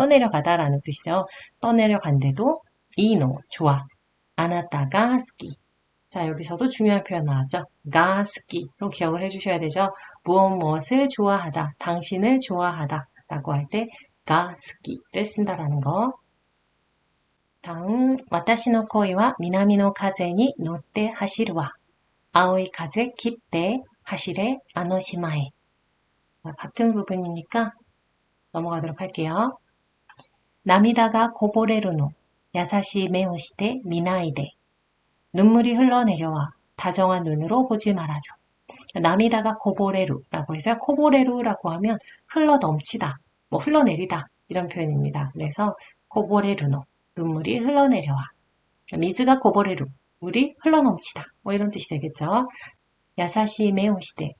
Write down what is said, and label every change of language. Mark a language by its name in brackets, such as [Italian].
[Korean] 떠내려가다 라는 뜻이죠. 떠내려간데도 이노, 좋아. 아나타가 스키. 자, 여기서도 중요한 표현 나왔죠. 가 스키로 기억을 해주셔야 되죠. 무엇을 좋아하다, 당신을 좋아하다 라고 할 때 가 스키를 쓴다라는 거. [Japanese] 다음, 私の恋は南の風に乗って走るわ。青い風切って走れあの島へ. [Korean] 같은 부분이니까 넘어가도록 할게요. [Japanese] 涙が こぼれるの. 優しい目をして見ないで. [Korean] 눈물이 흘러내려와. 다정한 눈으로 보지 말아줘. [Japanese] 涙が こぼれる [Korean] 라고 해서 こぼれる라고 하면 흘러 넘치다, 뭐 흘러내리다 이런 표현입니다. 그래서 こぼれるの.눈물이 흘러내려와. 미즈가 こぼれる. 물이 흘러넘치다. 뭐 이런 뜻이 되겠죠. 야사시 메오시대.